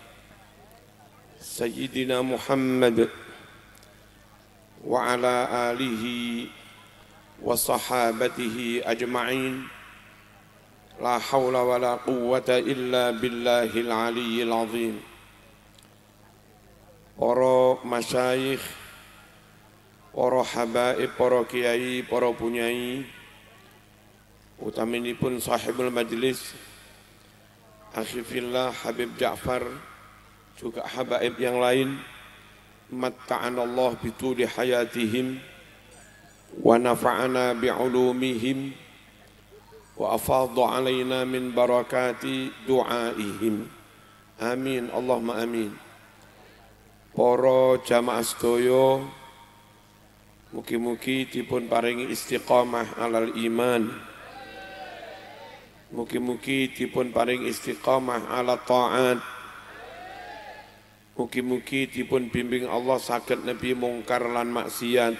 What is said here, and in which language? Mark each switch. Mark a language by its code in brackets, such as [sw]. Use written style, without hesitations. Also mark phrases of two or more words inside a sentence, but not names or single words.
[ar] سيدنا محمد وعلى آله وصحابته أجمعين. لا حول ولا قوة إلا بالله العلي العظيم. [jv] Para masyayikh, para habaib, para kiai, para punyai, utaminipun [ar] صاحب المجلس, أخي في الله [jv] Habib Ja'far, [id] juga habaib yang lain, [ar] متعنا الله بطول حياتهم ونفعنا بعلومهم وأفاض علينا من بركات دعائهم. آمين، اللهم آمين. [jv] Para jamaah sedaya, mugi-mugi dipun paringi istiqamah [ar] على الإيمان, [jv] mugi-mugi dipun paringi istiqamah [ar] على الطاعة, [jv] mugi-mugi dipun bimbing Allah saged nebi mungkar lan maksiat.